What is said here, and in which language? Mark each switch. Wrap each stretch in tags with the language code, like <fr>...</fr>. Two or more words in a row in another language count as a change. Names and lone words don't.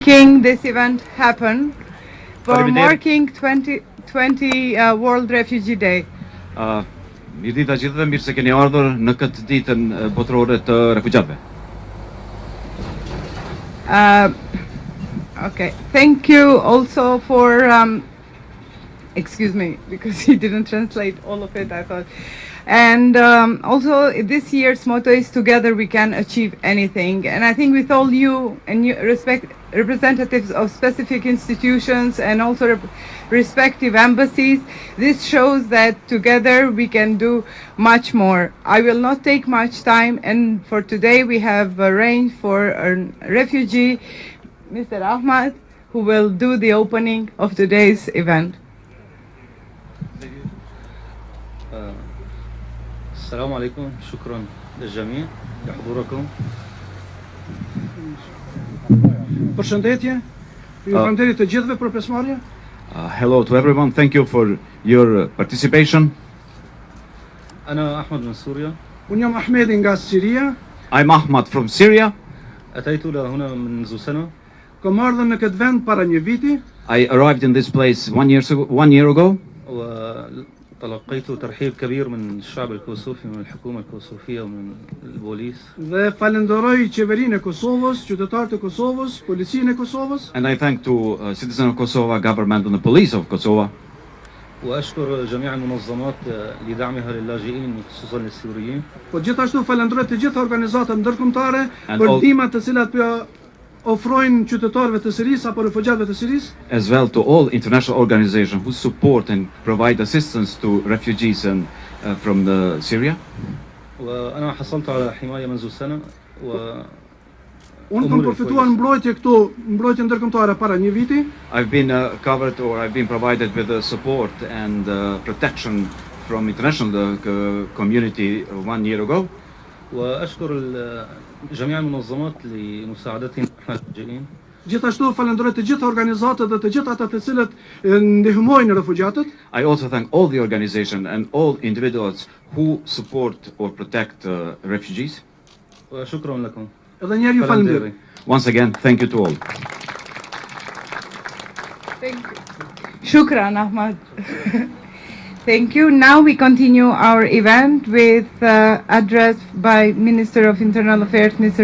<en>making this event happen for</en> <sq>Faleminderit.</sq> <en>marking 2020 World Refugee Day.</en> <sq>Mirë ditë gjithëve, mirë se keni ardhur në këtë ditën botërore të refugjatëve.</sq> <en>Okay, thank you also for, excuse me, because he didn't translate all of it, I thought. And also this year's motto is together we can achieve anything. And I think with all you and you representatives of specific institutions and also respective embassies, this shows that together we can do much more. I will not take much time, and for today we have arranged for a refugee, Mr. Ahmad, who will do the opening of today's event.</en> <ar>السلام عليكم شكرا للجميع لحضوركم.</ar> <sq>Përshëndetje. Ju falenderoj të gjithëve për pjesëmarrje.</sq> <en>Hello to everyone, thank you for your participation.</en> <ar>أنا أحمد من سوريا.</ar> <sq>Unë jam Ahmedi nga Siria.</sq> <en>I'm Ahmad from Syria.</en> <ar>أتيت لهنا منذ سنة.</ar> <sq>Kam ardhur në këtë vend para një viti.</sq> <en>I arrived in this place 1 year ago.</en> <ar>وتلقيت ترحيب كبير من الشعب الكوسوفي من الحكومة الكوسوفية ومن البوليس.</ar> <sq>Dhe falenderoj qeverinë e Kosovës, qytetarët e Kosovës, policinë e Kosovës.</sq> <en>And I thank to citizens of Kosovo, government and the police of Kosovo.</en> <ar>وأشكر جميع المنظمات لدعمها للاجئين خصوصا للسوريين.</ar> <sq>Po gjithashtu falenderoj të gjitha organizatat ndërkombëtare</sq> <en>And</en> <sq>për</sq> <en>all-</en> <sq>ndihmat të cilat ofrojnë qytetarëve të Sirisë apo refugjatëve të Sirisë.</sq> <en>As well to all international organizations who support and provide assistance to refugees and from the Syria.</en> <ar>وأنا حصلت على حماية منذ سنة</ar> <sq>Unë kam përfituar mbrojtje këtu, mbrojtje ndërkombëtare para një viti.</sq> <en>I've been covered, or I've been provided with support and protection from international community 1 year ago.</en> <ar>وأشكر جميع المنظمات لمساعدتنا نحن اللاجئين.</ar> <sq>Gjithashtu falenderoj të gjitha organizatat dhe të gjitha ata të cilët ndihmojnë refugjatët.</sq> <en>I also thank all the organizations and all individuals who support or protect refugees.</en> <ar>وشكرا لكم.</ar> <sq>Edhe një herë ju falenderoj.</sq> <en>Once again, thank you to all. Thank you. Shukran, Ahmad. Thank you. Now we continue our event with address by Minister of Internal Affairs, Mr.</en>